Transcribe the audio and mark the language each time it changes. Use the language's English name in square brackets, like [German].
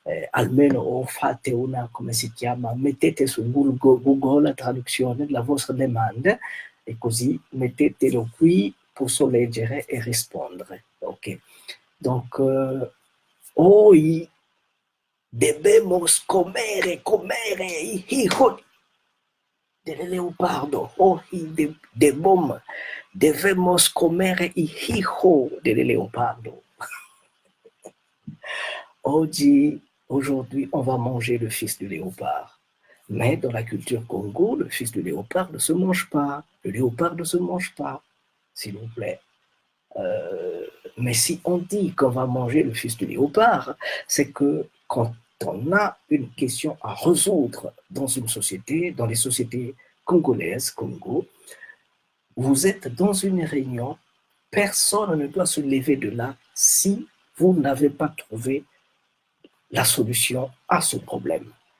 [Italian] Almeno fate una, come si chiama, mettete su Google la traduzione della vostra domanda e così mettetelo qui, posso leggere e rispondere. [English] Ok. [Spanish] Donc, hoy debemos comer hijo del leopardo. Hoy debemos comer hijo del leopardo. [French] Aujourd'hui, on va manger le fils du léopard. Mais dans la culture Congo, le fils du léopard ne se mange pas. Le léopard ne se mange pas, s'il vous plaît. Mais si on dit qu'on va manger le fils du léopard, c'est que quand on a une question à résoudre dans une société, dans les sociétés congolaises, Congo, vous êtes dans une réunion, personne ne doit se lever de là si vous n'avez pas trouvé la solution à ce problème.